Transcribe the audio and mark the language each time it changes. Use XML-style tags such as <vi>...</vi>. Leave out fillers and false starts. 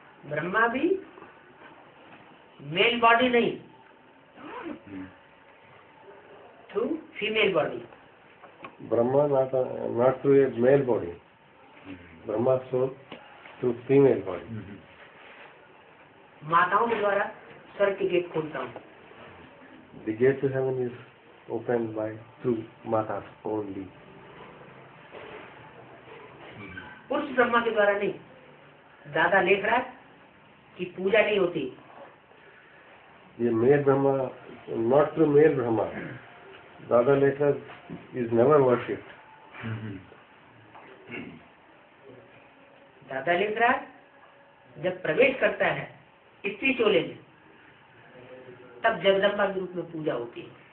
<hi>ब्रह्मा भी mail body नहीं,</hi> <en>Through female body. Brahma not through a male body. Brahma's soul through female body.</en> <hi>माताओं के द्वारा स्वर्ग के गेट खोलता हूँ।</hi> <en>The gate to heaven is opened through Matas only.</en> <hi>पुरुष ब्रह्मा के द्वारा नहीं। दादा लेख रहा है कि पूजा नहीं होती।</hi> <en>The male Brahma, not through male Brahma. Dada Lekha is never worshipped.</en> <hi>दादा लेख रहा है जब प्रवेश करता है स्त्री चोले में, तब जगदम्बा के रूप में पूजा होती है।</hi>